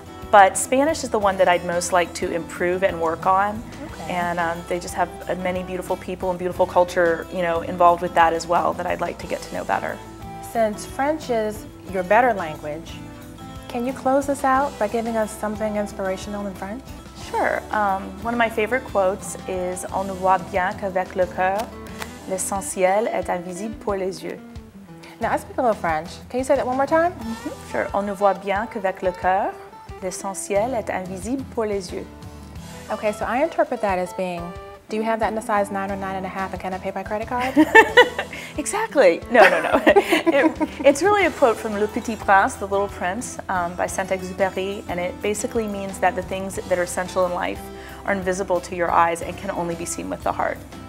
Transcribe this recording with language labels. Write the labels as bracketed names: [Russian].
[English] But Spanish is the one that I'd most like to improve and work on. And they just have many beautiful people and beautiful culture, you know, involved with that as well, that I'd like to get to know better. Since French is your better language, can you close us out by giving us something inspirational in French? Sure. One of my favorite quotes is [French] "On ne voit bien qu'avec le cœur, l'essentiel est invisible pour les yeux." [English] Now I speak a little French. Can you say that one more time? Sure. [French] On ne voit bien qu'avec le cœur, l'essentiel est invisible pour les yeux. [English] Okay, so I interpret that as being, do you have that in a size 9 or 9.5, and can I pay by credit card? Exactly. No. It's really a quote from Le Petit Prince, The Little Prince, by Saint-Exupéry, and it basically means that the things that are essential in life are invisible to your eyes and can only be seen with the heart.